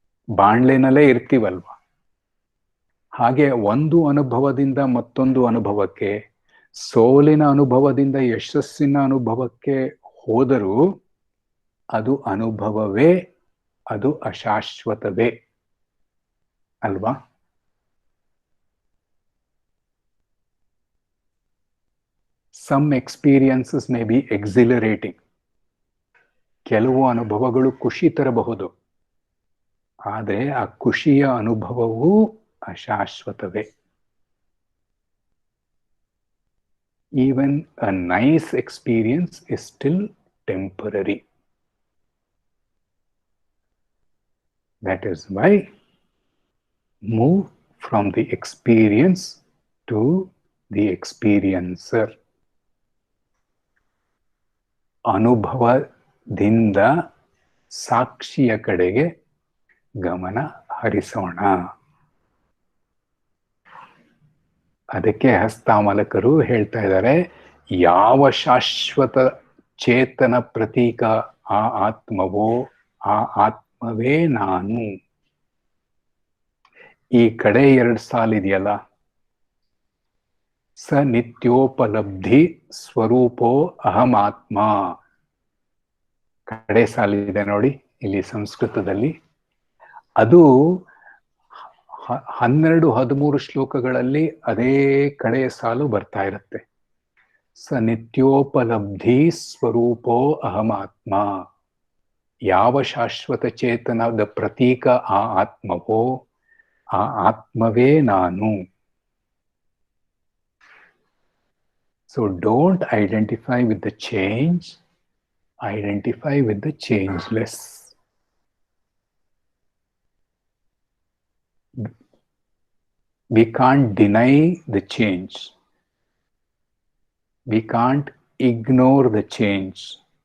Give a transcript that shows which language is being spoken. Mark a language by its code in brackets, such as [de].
[kn] ಬಾಣ್ಲೆನಲ್ಲೇ ಇರ್ತೀವಲ್ವಾ. ಹಾಗೆ ಒಂದು ಅನುಭವದಿಂದ ಮತ್ತೊಂದು ಅನುಭವಕ್ಕೆ, ಸೋಲಿನ ಅನುಭವದಿಂದ ಯಶಸ್ಸಿನ ಅನುಭವಕ್ಕೆ ಹೋದರೂ ಅದು ಅನುಭವವೇ, ಅದು ಅಶಾಶ್ವತವೇ ಅಲ್ವಾ? [en] Some experiences may be exhilarating. [kn] ಕೆಲವು ಅನುಭವಗಳು ಖುಷಿ ತರಬಹುದು, ಆದರೆ ಆ ಖುಷಿಯ ಅನುಭವವೂ ಅಶಾಶ್ವತವೇ. [en] Even a nice experience is still temporary. That is why move from the experience to the experiencer. [kn] ಅನುಭವದಿಂದ ಸಾಕ್ಷಿಯ ಕಡೆಗೆ ಗಮನ ಹರಿಸೋಣ. ಅದಕ್ಕೆ ಹಸ್ತಾಮಲಕರು ಹೇಳ್ತಾ ಇದ್ದಾರೆ, ಯಾವ ಶಾಶ್ವತ ಚೇತನ ಪ್ರತೀಕ ಆ ಆತ್ಮವೋ ಆ ಆತ್ಮವೇ ನಾನು. ಈ ಕಡೆ 2 ಸಾಲಿದೆಯಲ್ಲ, [sa] ಸ ನಿತ್ಯೋಪಲಬ್ಧಿ ಸ್ವರೂಪೋ ಅಹಮಾತ್ಮ. [kn] ಕಡೆ ಸಾಲಿದೆ ನೋಡಿ ಇಲ್ಲಿ ಸಂಸ್ಕೃತದಲ್ಲಿ. ಅದು 12-13 ಶ್ಲೋಕಗಳಲ್ಲಿ ಅದೇ ಕಡೆಯ ಸಾಲು ಬರ್ತಾ ಇರುತ್ತೆ. [sa] ಸ ನಿತ್ಯೋಪಲಬ್ಧಿ ಸ್ವರೂಪೋ ಅಹಮಾತ್ಮ. [kn] ಯಾವ ಶಾಶ್ವತ ಚೇತನದ ಪ್ರತೀಕ ಆ ಆತ್ಮವೋ ಆ ಆತ್ಮವೇ ನಾನು. [en] So don't identify with the change, identify with the changeless. We can't deny the change. We can't ignore the change.